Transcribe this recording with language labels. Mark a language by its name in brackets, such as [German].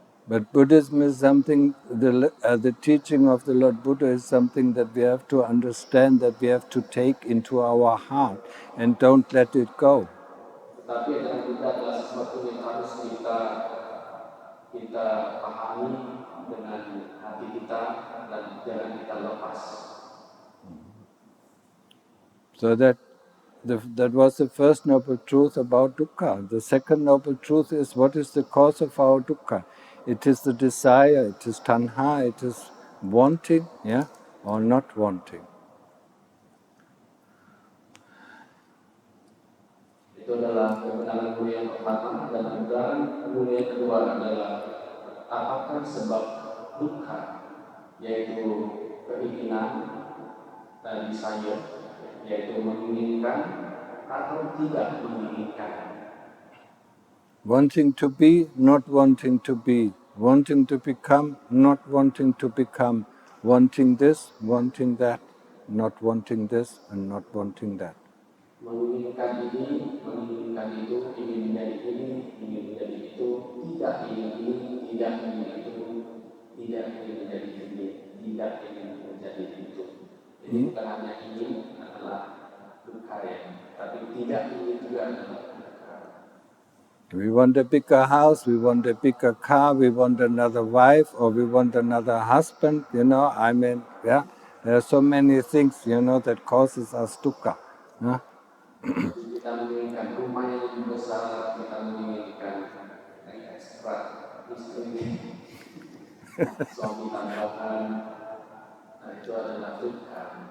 [English] But Buddhism is something, the teaching of the Lord Buddha is something that we have to understand, that we have to take into our heart and don't let it go. [Indonesian] Tetapi ajaran Buddha adalah sesuatu yang harus kita pahami dengan hati kita dan jangan kita lepas. [English] So that was the first noble truth about dukkha. The second noble truth is, what is the cause of our dukkha? It is the desire, it is tanha, it is wanting, or not wanting. [Indonesian] Itu adalah kebenaran mulia yang pertama, dan kebenaran mulia kedua adalah apakah sebab dukkha, yaitu keinginan dan desire, yaitu menginginkan atau tidak menginginkan. [English] Wanting to be, not wanting to be. Wanting to become, not wanting to become. Wanting this, wanting that. Not wanting this and not wanting that. [Indonesian] Menginginkan ini, menginginkan itu, ingin menjadi ini, ingin menjadi itu, tidak ingin ini, tidak ingin itu, tidak ingin menjadi ini, tidak ingin menjadi itu. Jadi bukan hanya ingin adalah dukkha, tapi tidak ingin juga adalah dukkha. [English] We want a bigger house, we want a bigger car, we want another wife, or we want another husband, There are so many things, that causes us dukkha. [Indonesian] Kita menginginkan rumah yang lebih besar, kita menginginkan ekstra istri, suami tambahan, itu adalah dukkha.